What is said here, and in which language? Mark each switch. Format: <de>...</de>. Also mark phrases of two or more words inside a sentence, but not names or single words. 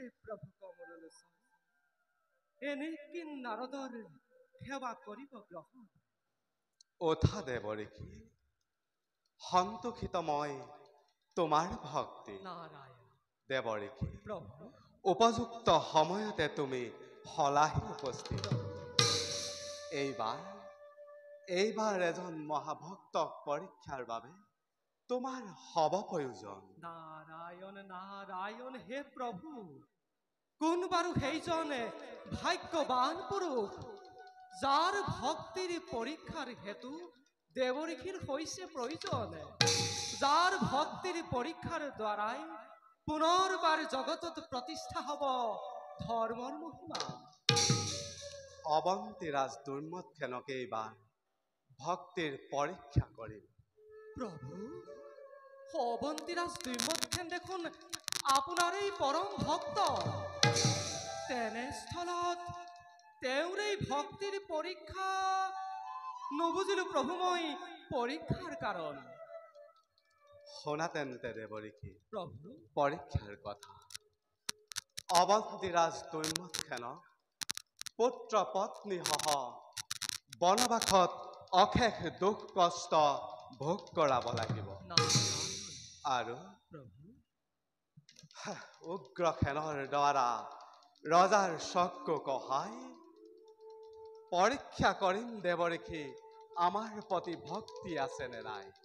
<as>প্রভু কমল এনে কি নারদর সেবা করিব গ্রহণ ওথা দেবরেখী সন্তোষিত মই তোমার ভক্তি নারায়ণ দেবরেখী প্রভু উপযুক্ত সময়তে তুমি হলাহি উপস্থিত এইবাৰ এজন মহাভক্তক পৰীক্ষাৰ বাবে তোমাৰ হব প্ৰয়োজন নারায়ণ নারায়ণ হে প্রভু কোন বারু সেইজনে ভাগ্যবান পুরুষ যার ভক্তির পরীক্ষার হেতু দেবঋষির হইছে প্রয়োজন যার ভক্তির পরীক্ষার দ্বারাই পুনর্বার জগতত প্রতিষ্ঠা হব ধর্মর মহিমা অবন্তীরাজ দুর্মৎখেনকে এইবাৰ ভক্তির পরীক্ষা করিব প্রভু অবন্তীরাজ দুর্মৎখেন দেখুন আপনারই পরম ভক্ত তেনেস্থলত তেওঁৰ এই ভক্তির পরীক্ষা নবুঝিলো প্রভু মই পরীক্ষার কারণ শোনাতেন্তে দেবঋষি প্রভু পরীক্ষার কথা অবন্তীরাজ দুৰ্মৎখেনক পুত্ৰ পত্নী সহ বনবাসত অশেষ দুখ কষ্ট ভোগ কৰাব লাগিব আৰু উগ্ৰসেনৰ দ্বাৰা ৰজাৰ চকু কহাই পৰীক্ষা কৰিম দেৱঋষি আমাৰ প্ৰতি ভক্তি আছে নে নাই</as>